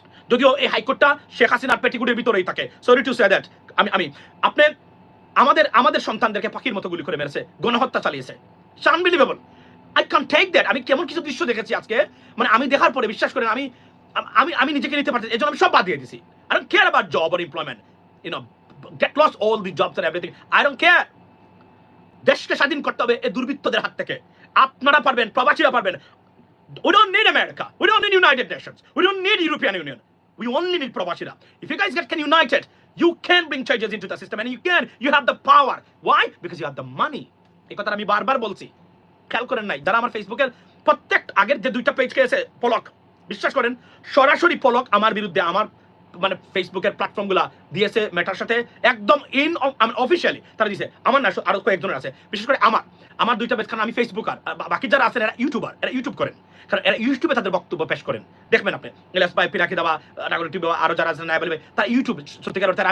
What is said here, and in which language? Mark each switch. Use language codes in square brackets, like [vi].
[bn] যদিও এই হাইকোর্টটা শেখ হাসিনার পেটিকুটের ভিতরেই থাকে, [en] Sorry to say that. [bn] আপনি আমাদের সন্তানদেরকে পাখির মতো গুলি করে মেরেছে, গণহত্যা চালিয়েছে। [en] Unbelievable, I can take that. [bn] আমি কেমন কিছু দৃশ্য দেখেছি আজকে, মানে আমি দেখার পরে বিশ্বাস করেন আমি নিজেকে নিতে পারছি, এই জন্য আমি সব বাদ দিয়ে দিছি। [en] I don't care about job or employment, get lost all the jobs and everything, I don't care. [bn] দেশকে স্বাধীন করতে হবে এই দুর্বৃত্তদের হাত থেকে। আপনারা পারবেন, প্রবাসীরা পারবেন। [en] We don't need America, we don't need United Nations, we don't need European Union, we only need প্রবাসীরা। If you guys get united, you can bring changes into the system, and you have the power. Why? Because you have the money. [bn] এই কথা আমি বারবার বলছি, খেয়াল করেন নাই? যারা আমার ফেসবুকের প্রত্যেক আগের যে 2টা পেজ খেয়েছে পলক, বিশ্বাস করেন, সরাসরি পলক আমার বিরুদ্ধে, আমার মানে ফেসবুকের প্ল্যাটফর্মগুলা দিয়েছে মেটার সাথে একদম অফিসিয়ালি তারা দিয়েছে। আমার না, আরো কয়েকজনের আছে, বিশেষ করে আমার দুইটা বেশ, কারণ আমি ফেসবুকার, বাকি যারা আছেন এরা ইউটিউবার, এরা ইউটিউব করেন, কারণ এরা ইউটিউবে তাদের বক্তব্য পেশ করেন, দেখবেন আপনি এলএস ভাই, পিনাকি দাবা, নাগরিক টিভি, আরো যারা আছেন নাই বলবে, তারা ইউটিউব সত্যিকার অর্থে।